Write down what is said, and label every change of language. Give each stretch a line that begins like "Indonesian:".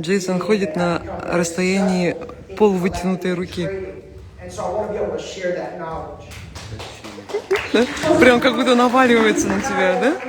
Russian: Джейсон ходит на расстоянии полувытянутой руки.
English: And so I want to be able to share that knowledge.
Russian: Да? Прям как будто наваливается на тебя, да?